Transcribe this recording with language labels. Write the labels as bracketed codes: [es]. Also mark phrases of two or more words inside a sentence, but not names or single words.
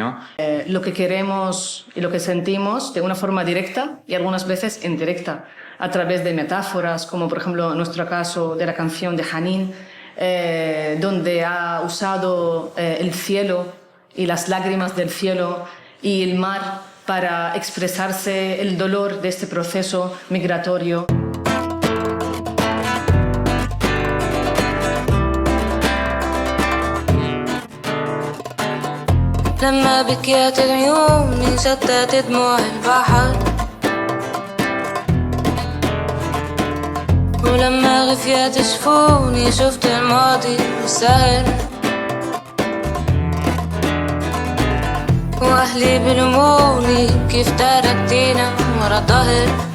[es] Lo que queremos y lo que sentimos de una forma directa y algunas veces indirecta, a través de metáforas, como por ejemplo en nuestro caso de la canción de Hanin, donde ha usado el cielo y las lágrimas del cielo y el mar para expresarse el dolor de este proceso migratorio. [ar] لما بكيت عيوني شتت دموع البحر، ولما غفيت شفوني شفت الماضي سهل، وأهلي بلوموني كيف تركتينا ورا ظهر.